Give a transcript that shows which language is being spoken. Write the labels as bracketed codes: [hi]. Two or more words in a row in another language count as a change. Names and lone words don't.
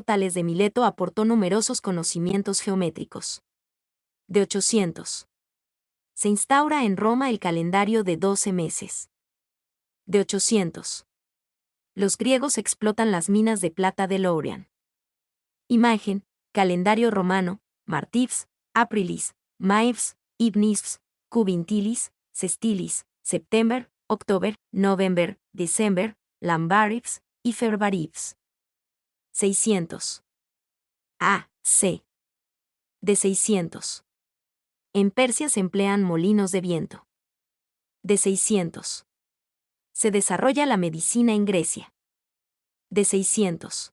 [es] Tales de Mileto aportó numerosos conocimientos geométricos. De 800. Se instaura en Roma el calendario de 12 meses. De 800. Los griegos explotan las minas de plata de Laurian. Imagen: calendario romano, [la] Martivs, Aprilis, Maives, Ibnis, Cubintilis, Sestilis, September, October, November, December, Lambaribs y Februaribs. [es] 600. A. C. De 600. En Persia se emplean molinos de viento. De 600. Se desarrolla la medicina en Grecia. De 600.